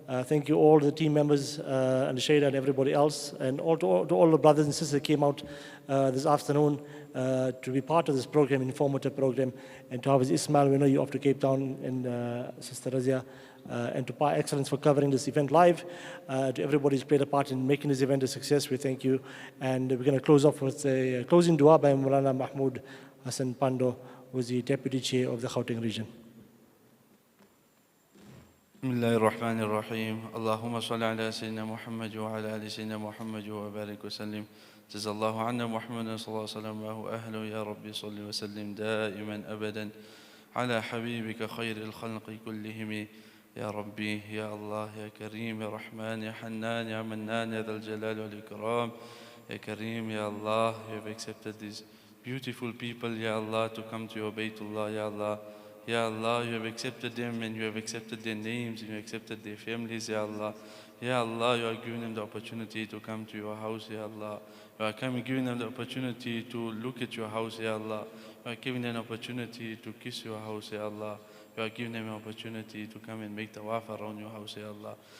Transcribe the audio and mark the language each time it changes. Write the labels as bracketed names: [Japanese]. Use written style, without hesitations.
[English] Thank you all the team members and the Shayda and everybody else, and all to all the brothers and sisters that came out this afternoon to be part of this program, informative program, and to Hafiz Ismail, we know you're off to Cape Town, and Sister Razia, and to Par Excellence for covering this event live. To everybody who's played a part in making this event a success, we thank you. And we're going to close off with a closing dua by Maulana Mahmoud Hassan Pando, who is the Deputy Chair of the Gauteng region. [Arabic] بسم الله الرحمن الرحيم اللهم صل على سيدنا محمد وعلى آل سيدنا محمد وبارك وسلم جزا الله عنا محمد صلى الله عليه وسلم وهو أهله يا ربي صل وسلم دائما أبدا على حبيبك خير الخلق كلهم يا ربي يا الله يا كريم يا رحمن يا حنان يا منان يا ذا الجلال والإكرام يا كريم يا Allah, [English] you have accepted these beautiful people, Ya Allah, to come to your Baytullah, Ya Allah. Ya Allah, you have accepted them and you have accepted their names and you have accepted their families, Ya Allah. Ya Allah, you are giving them the opportunity to come to your house, Ya Allah. You are giving them the opportunity to look at your house, Ya Allah. You are giving them an opportunity to kiss your house, Ya Allah. You are giving them an opportunity to come and make tawaf around your house, Ya Allah.